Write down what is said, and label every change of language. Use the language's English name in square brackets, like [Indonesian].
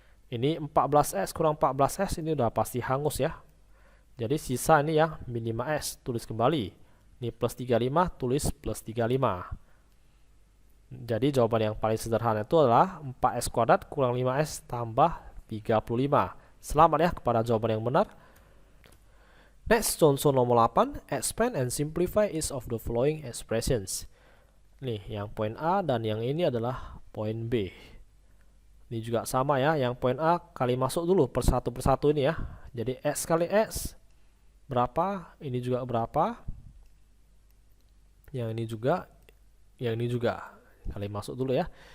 [Indonesian] Ini 14S kurang 14S ini udah pasti hangus ya. Jadi sisa ini yang min 5S, tulis kembali. Ini plus 35, tulis plus 35. Jadi jawaban yang paling sederhana itu adalah 4S kuadrat kurang 5S tambah 35. Selamat ya kepada jawaban yang benar. Next, contoh nomor 8. [English] Expand and simplify each of the following expressions. [Indonesian] Nih, yang poin A dan yang ini adalah poin B. Ini juga sama ya, yang poin A kali masuk dulu persatu ini ya. Jadi X kali X berapa, ini juga berapa, yang ini juga, yang ini juga. Kali masuk dulu ya.